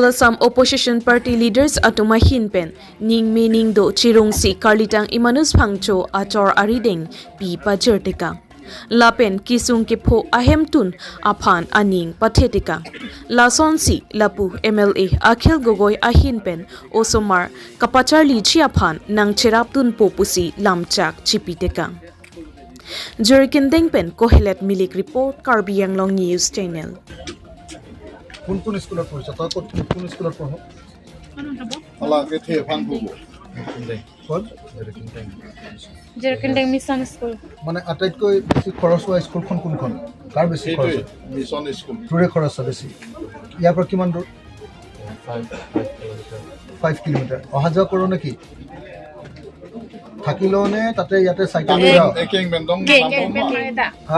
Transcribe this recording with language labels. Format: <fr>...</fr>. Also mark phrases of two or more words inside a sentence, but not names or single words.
<en>Assam opposition party leaders</en> <mjw>atuma hinpen ning meaning do chirung si karlitang EMAUNUS PHANGCHO achor arideng pi pajerteka Lapen kisung ke pho ahem tun aphan aning pathetika Lason si lapu MLA Akhil Gogoi ahinpen osomar kapachar lichi aphan nang cherap tun popusi lamchak chipiteka Jerkin Dengpen Kohelet Milik report Karbi Anglong News Channel</mjw> <as>কোন স্কুলত পঢ়িছ তই কোন স্কুলত পঢ়</as> <mjw>আলাকে থে ফান</mjw> <as>পঢ় কোন জেৰকিন্ডেং মিছন স্কুল মানে আটাইতকৈ বেছি খৰচ হোৱা স্কুলখন কোনখন কাৰ বেছি খৰচ মিছন স্কুল তোৰে খৰচ বেছি ইয়াৰ পৰা কিমান দূৰ 5 কিলোমিটাৰ অহা যোৱা কৰ নেকি থাকিলনে তাতে ইয়াতে সাইকেল লৈ যাও</as> <mjw>একেং বেন্দং হা</mjw>